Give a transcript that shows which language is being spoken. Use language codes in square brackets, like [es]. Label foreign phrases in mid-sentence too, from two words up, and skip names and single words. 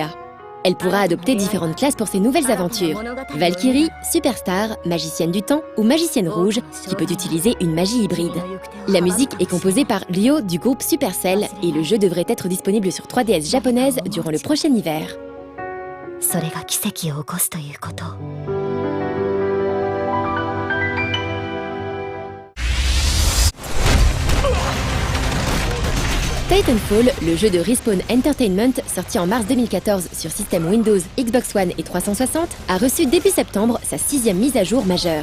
[fr] Elle pourra adopter différentes classes pour ses nouvelles aventures. Valkyrie, Superstar, Magicienne du Temps ou Magicienne Rouge, qui peut utiliser une magie hybride. La musique est composée par Ryo du groupe Supercell et le jeu devrait être disponible sur 3DS japonaise durant le prochain hiver. [ja] それが奇跡を起こすということ。 [fr] Titanfall, le jeu de Respawn Entertainment, sorti en mars 2014 sur système Windows, Xbox One et 360, a reçu début septembre sa 6e mise à jour majeure.